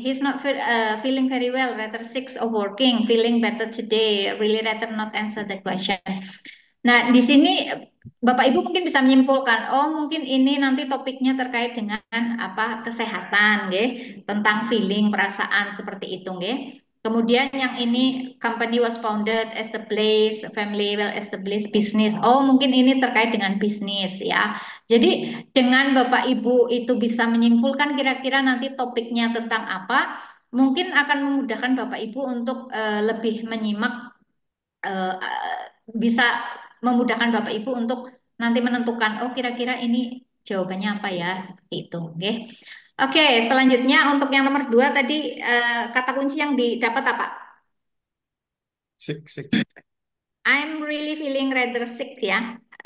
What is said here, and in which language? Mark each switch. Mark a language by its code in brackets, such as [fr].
[en] He's not feeling very well, rather sick or working, feeling better today, really rather not answer the question. [id] Nah, di sini Bapak Ibu mungkin bisa menyimpulkan, oh mungkin ini nanti topiknya terkait dengan kesehatan, nggih, tentang feeling, perasaan seperti itu, nggih. Kemudian yang ini [en] company was founded, established, family well established, business. [id] Oh, mungkin ini terkait dengan bisnis ya. Jadi dengan Bapak Ibu itu bisa menyimpulkan kira-kira nanti topiknya tentang apa, mungkin akan memudahkan Bapak Ibu untuk lebih menyimak, bisa memudahkan Bapak Ibu untuk nanti menentukan, oh kira-kira ini jawabannya apa ya, seperti itu. Oke. Oke, selanjutnya untuk yang nomor 2 tadi kata kunci yang didapat apa? [en] Sick. I'm really feeling rather sick ya.